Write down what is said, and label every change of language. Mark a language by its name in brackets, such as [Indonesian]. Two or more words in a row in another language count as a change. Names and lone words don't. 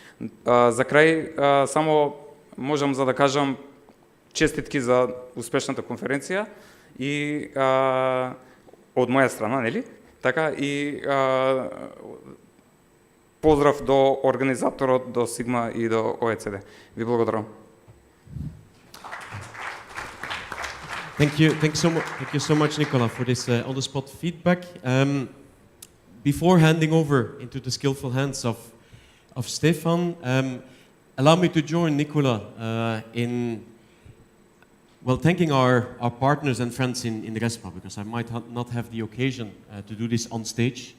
[Macedonian] За крај, само можам за да кажам честитки за успешната конференција и од моја страна, нели? Така и поздрав до организаторот, до Сигма и до ОЕЦД. Ви благодарам. [English] Thank you so much, Nicola, for this on-the-spot feedback. Before handing over into the skillful hands of Stefan, allow me to join Nicola in thanking our partners and friends in RESPA, because I might not have the occasion to do this on stage.